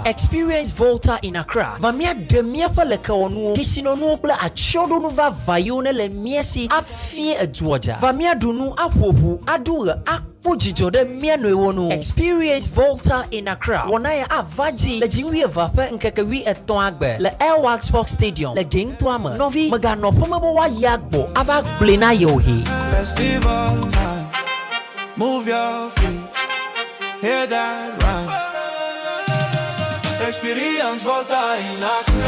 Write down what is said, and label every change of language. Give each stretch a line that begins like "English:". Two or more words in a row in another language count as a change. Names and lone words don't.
Ewe: Experience Volta in Accra va míaɖe míaƒe lekewɔnuwo, kesinɔnuwo kple atsyɔɖonu vava yiwo ne le mía si afie edzoa dza. Va míaɖu nu aƒoƒu aɖu ɣe akpɔ dzidzɔ ɖe mía nɔewo nu. Experience Volta in Accra wɔna ya ava dzi le dziŋui eve ƒe ŋkeke wi-etɔ̃ agbe le Airwax Sports Stadium le gɛŋtoa me. Nɔvi meganɔ ƒe me be woayi agbɔ ava gblẽ na yewo he.
English: Festival time. Move your feet. Hear that rhyme. Experience Volta in Accra.